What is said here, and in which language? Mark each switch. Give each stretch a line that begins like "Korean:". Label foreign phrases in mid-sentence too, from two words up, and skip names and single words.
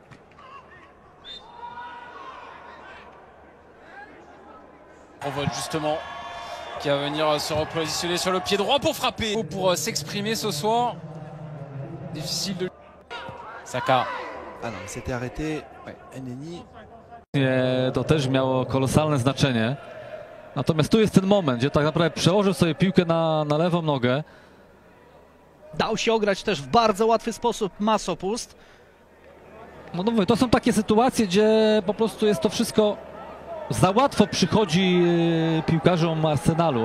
French: On vote justement qui va venir se repositionner sur le pied droit pour frapper. Pour s'exprimer ce soir. Difficile de... Saka. Ah non, il s'était arrêté. Ouais. Eneni.
Polish: To też miało kolosalne znaczenie. Natomiast tu jest ten moment, gdzie tak naprawdę przełożył sobie piłkę na lewą nogę. Dał się ograć też w bardzo łatwy sposób Masopust. No mówię, to są takie sytuacje, gdzie po prostu jest to wszystko za łatwo przychodzi piłkarzom Arsenalu.